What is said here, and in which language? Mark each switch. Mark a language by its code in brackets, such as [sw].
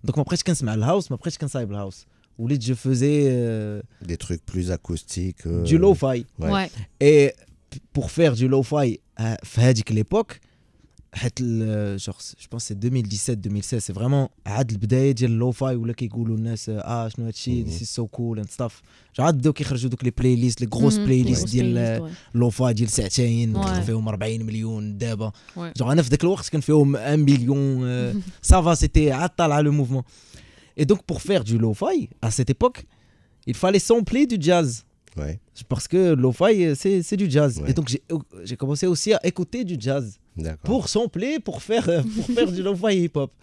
[ar] Donc ما بقيتش كنسمع الهاوس, ما بقيتش كنصايب الهاوس. وليت [fr] je faisais Des trucs plus acoustiques. du lo-fi. Ouais. Ouais. Et pour faire du lo-fi في هذيك l'époque, genre je pense c'est 2017-2016, c'est vraiment [ar] عاد البدايه ديال اللو-fi ولا كيقولوا الناس شنو هادشي [en] this is so cool and stuff. [ar] genre عاد بداو كيخرجوا دوك لي بلاي ليست لي غروس بلاي ليست ديال لو-fi ديال ساعتين كان فيهم 40 مليون دابا. genre انا في ذاك الوقت كان فيهم 1 مليون. [fr] ça va, c'était [ar] عاد طالع [fr] le mouvement. Et donc pour faire du lo-fi à cette époque, il fallait sampler du jazz. Ouais. Parce que lo-fi c'est du jazz. Ouais. Et donc j'ai commencé aussi à écouter du jazz D'accord. pour sampler, pour faire du lo-fi hip-hop.